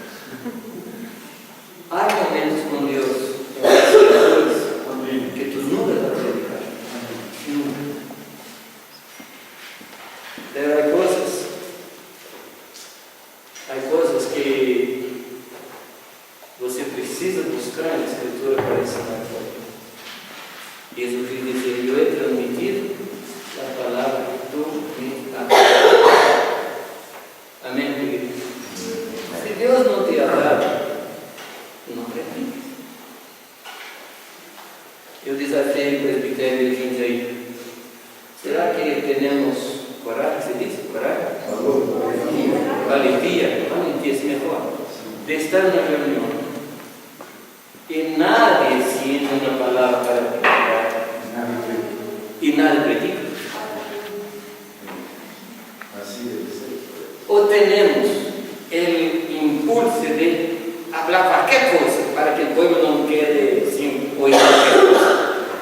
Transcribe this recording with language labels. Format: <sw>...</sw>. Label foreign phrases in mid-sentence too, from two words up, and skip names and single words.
<es>Hay momentos con Dios en las Escrituras que tú nunca vas a predicar. Nunca. Pero hay cosas que</es> <pt>você precisa</pt> <es>buscar en la Escritura para ensinar. Y eso quiere decir, yo he transmitido la palabra que tú me has dado. Amén, queridos. Si Dios no te ha dado, no prediques.</es> <pt>Eu desafio o presbitério de gente aí.</pt> <es>Será que tenemos coragem?</es> <pt>Se diz coragem? Valentia. Valentia é melhor. De estar na reunião e</pt> <es>nadie siente</es> <pt>uma palavra para predicar e</pt> <es>nadie predica. Así debe ser. O tenemos el impulso de hablar cualquier cosa para que el pueblo no quede sin oír cualquier cosa.</es>